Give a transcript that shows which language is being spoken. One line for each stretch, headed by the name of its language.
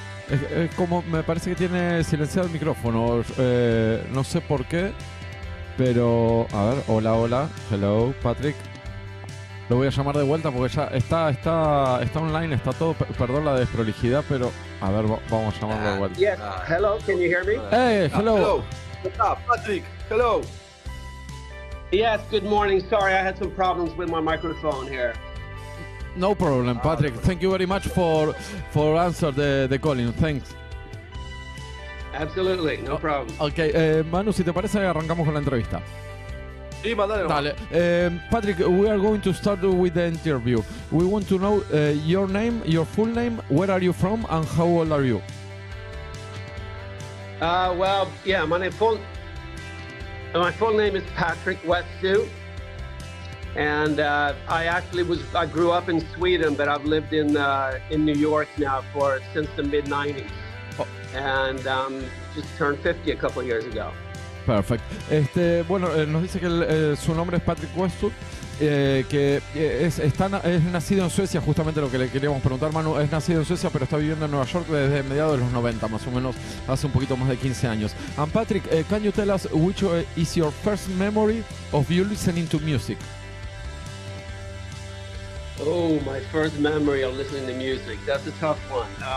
Spanish: Es como, me parece que tiene silenciado el micrófono, no sé por qué, pero a ver, hola, hello, Patrick. Lo voy a llamar de vuelta porque ya está online, está todo, perdón la desprolijidad, pero a ver, vamos a llamarlo de vuelta.
English: Yes, hello, can you hear me? Hey, hello. Patrick, hello. Yes, good morning. Sorry, I had some problems with my microphone here. No problem, Patrick. Thank you very much for answer the calling. Thanks. Absolutely, no problem.
Spanish: Okay, Manu, si te parece, arrancamos con la entrevista. Sí, mandale. Dale.
English: Patrick, we are going to start with the interview. We want to know your name, your full name, where are you from, and how old are you? Well, yeah, my full name is Patrick Westsu. And I grew up in Sweden, but I've lived in New York now since the mid-90s. Oh. And just turned 50 a couple of years ago. Perfect.
Spanish: Bueno, nos dice que su nombre es Patrick Westsu, que es nacido en Suecia, justamente lo que le queríamos preguntar, Manu. Es nacido en Suecia, pero está viviendo en Nueva York desde mediados de los 90, más o menos, hace un poquito más de 15 años.
English: And Patrick, can you tell us which is your first memory of you listening to music? Oh, my first memory of listening to music. That's a tough one.